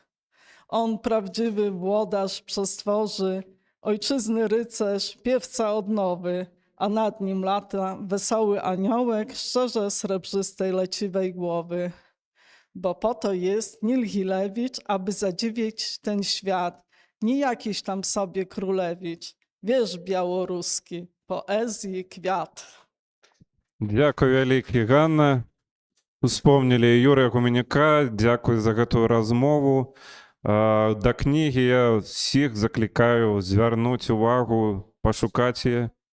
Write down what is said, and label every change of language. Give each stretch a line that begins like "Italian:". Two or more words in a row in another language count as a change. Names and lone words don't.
Polish: On prawdziwy włodarz przestworzy, ojczyzny rycerz, piewca odnowy, a nad nim lata wesoły aniołek, szczerze srebrzystej leciwej głowy. Bo po to jest Nil Gilewicz, aby zadziwić ten świat, nie jakiś tam sobie królewicz, wiersz białoruski, poezji kwiat.
Belarusian: Дзякуй вялікі, Ганна. Успомнілі Юрыя Гуменюка, дзякуй за гэтую размову. Да кнігі я ўсіх заклікаю звярнуць увагу, пашукаць яе.